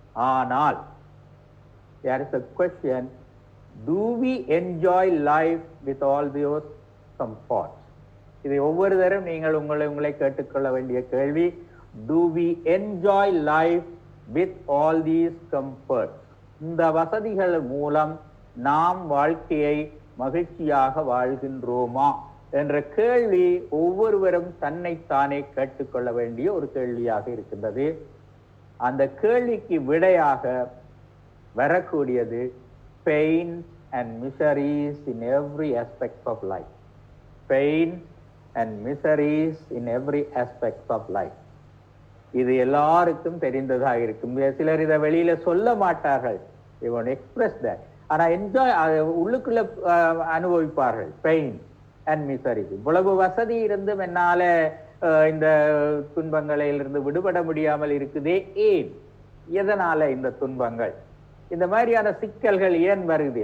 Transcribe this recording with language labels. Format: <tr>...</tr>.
<ta>ஆனால்</ta> <en>there is a question, do we enjoy life with all those comforts?</en> <ta>இதை ஒவ்வொரு தரம் நீங்கள் உங்களை கேட்டுக்கொள்ள வேண்டிய கேள்வி.</ta> <en>do we enjoy life with all these comforts?</en> <ta>இந்த வசதிகள் மூலம் நாம் வாழ்க்கையை மகிழ்ச்சியாக வாழ்கின்றோமா என்ற கேள்வி ஒவ்வொருவரும் தன்னைத்தானே கேட்டுக்கொள்ள வேண்டிய ஒரு கேள்வியாக இருக்கின்றது. அந்த கேள்விக்கு விடையாக வரக்கூடியது</ta> <en>pain and miseries in every aspect of life. pain and miseries in every aspect of life.</en> <ta>இது எல்லாருக்கும் தெரிந்ததாக இருக்கும். சிலர் இதை வெளியில சொல்ல மாட்டார்கள்,</ta> <en>they won't express that.</en> <ta>ஆனா</ta> <en>enjoy</en> <ta>உள்ளுக்குள்ள அனுபவிப்பார்கள்</ta> <en>Pain and misery.</en> <ta>இவ்வளவு வசதி இருந்தும் என்னால இந்த துன்பங்களிலிருந்து விடுபட முடியாமல் இருக்குதே, ஏன், எதனால இந்த துன்பங்கள், இந்த மாதிரியான சிக்கல்கள் ஏன் வருது?</ta>